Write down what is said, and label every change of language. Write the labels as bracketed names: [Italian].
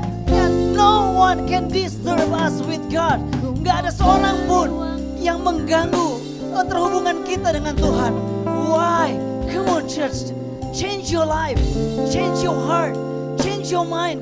[English] And no one can disturb us with God. [Indonesian] Nggak ada seorang pun yang mengganggu antara hubungan kita dengan Tuhan. [English] Why? Come on church, change your life, change your heart, change your mind.